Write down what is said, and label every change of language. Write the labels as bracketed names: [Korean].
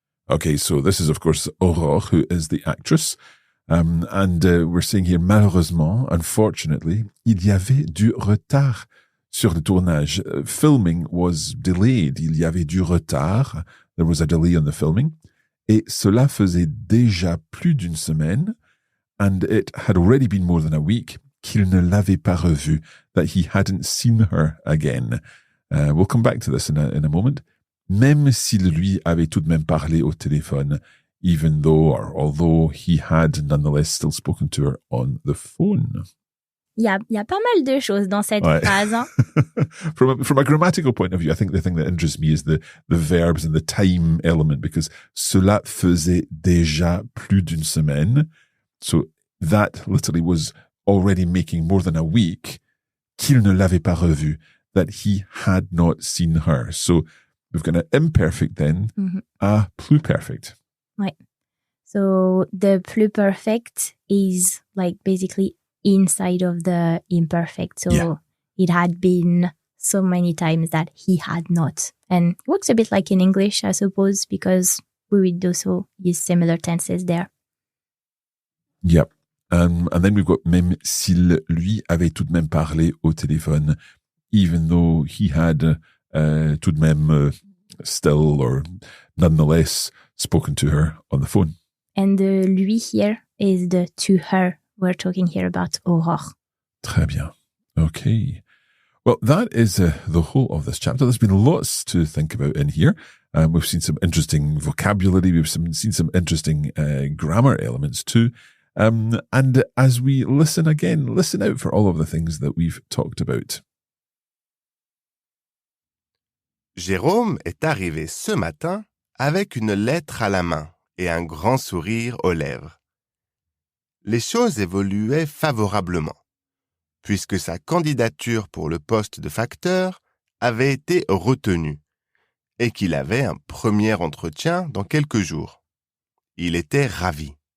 [English] Okay, so this is of course Aurore, who is the actress. And we're saying here, malheureusement, unfortunately, [French] il y avait du retard sur le tournage. [English] Filming was delayed. [French] Il y avait du retard. [English] There was a delay on the filming. [French] Et cela faisait déjà plus d'une semaine. [English] And it had already been more than a week [French] qu'il ne l'avait pas revue, [English] that he hadn't seen her again. We'll come back to this in a moment. [French] Même s'il lui avait tout de même parlé au téléphone, [English] even though or although he had nonetheless still spoken to her on the phone. [French] Il y a pas mal de choses dans cette phrase. Hein? [English] From a grammatical point of view, I think the thing that interests me is the verbs and the time element, because [French] cela faisait déjà plus d'une semaine. [English] So that literally was already making more than a week [French] qu'il ne l'avait pas revue, [English] that he had not seen her. So we've got an imperfect then, a pluperfect. Ouais. So the pluperfect is like basically inside of the imperfect. So it had been so many times that he had not. And it works a bit like in English, I suppose, because we would also use similar tenses there. Yep. And then we've got [French] même s'il lui avait tout de même parlé au téléphone, [English] even though he had [French] tout de même [English] still or nonetheless spoken to her on the phone. And the lui here is the to her. We're talking here about Aurore. [French] Très bien. Okay. [English] Well, that is the whole of this chapter. There's been lots to think about in here. We've seen some interesting vocabulary. We've seen some interesting grammar elements too. And as we listen again, listen out for all of the things that we've talked about. [French] Jérôme est arrivé ce matin avec une lettre à la main et un grand sourire aux lèvres. Les choses évoluaient favorablement, puisque sa candidature pour le poste de facteur avait été retenue et qu'il avait un premier entretien dans quelques jours. Il était ravi.